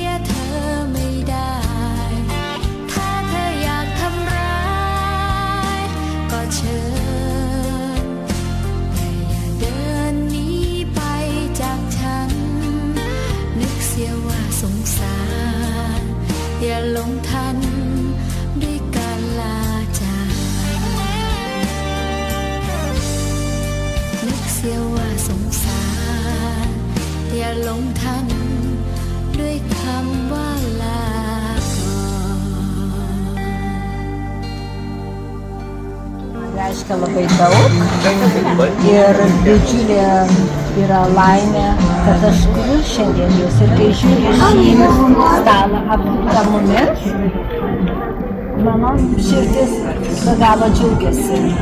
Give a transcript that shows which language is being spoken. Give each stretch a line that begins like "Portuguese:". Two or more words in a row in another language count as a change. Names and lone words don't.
Thai: เธอไม่ได้ ถ้าเธออยากทำร้ายก็เชิญ แต่อย่าเดินหนีไปจากฉัน นึกเสียว่าสงสาร อย่าหลงทันด้วยการลาจาก นึกเสียว่าสงสาร อย่าหลงทันด้วยคำว่าลาก่อน
Lithuanian: Reiškia labai daug ir didžiulė yra laimė, kad aš turiu šiandien jūs ir kai žiūriu šį stalą apsuptą mumis, mano širdis be galo džiaugiasi.